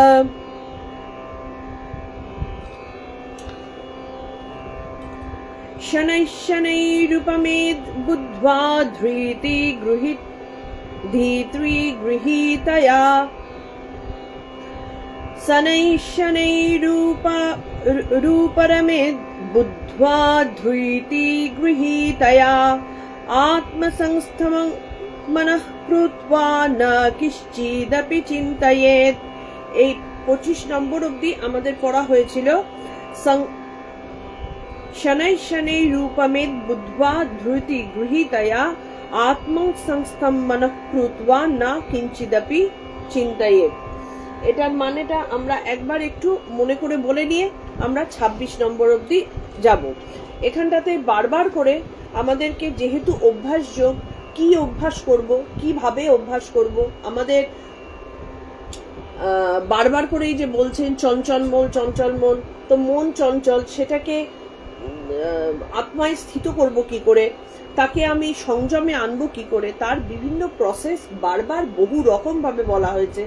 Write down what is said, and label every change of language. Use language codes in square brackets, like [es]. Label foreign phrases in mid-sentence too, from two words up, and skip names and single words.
[sa] शनैः शनैरुपमेद् बुद्ध्वा धीत्रीगृहीतया शनैः शनैरूपरमेद् बुद्ध्वा धीत्रीगृहीतया आत्मसंस्थं मनः कृत्वा न किश्चिदपि चिन्तयेत्। [bn] এই 25 নম্বর অবধি আমাদের পড়া হয়েছিল [sa] शनैः शनैरूपमेद् बुद्ध्वा धृति गृहीतया आत्मसंस्थं मनः कृत्वा न किंचिदपि चिन्तयेत्। [bn] এটার মানেটা আমরা একবার একটু মনে করে বলে নিয়ে আমরা 26 নম্বর অবধি যাব। এখানটাতে বারবার করে আমাদেরকে যেহেতু অভ্যাস যোগ, কি অভ্যাস করব, কিভাবে অভ্যাস করব, আমাদের বারবার করে এই যে বলছেন চঞ্চল মন, তো মন চঞ্চল, সেটাকে আত্মায় স্থিত করব কি করে, তাকে আমি সংযমে আনবো কি করে, তার বিভিন্ন প্রসেস বারবার বহু রকম ভাবে বলা হয়েছে।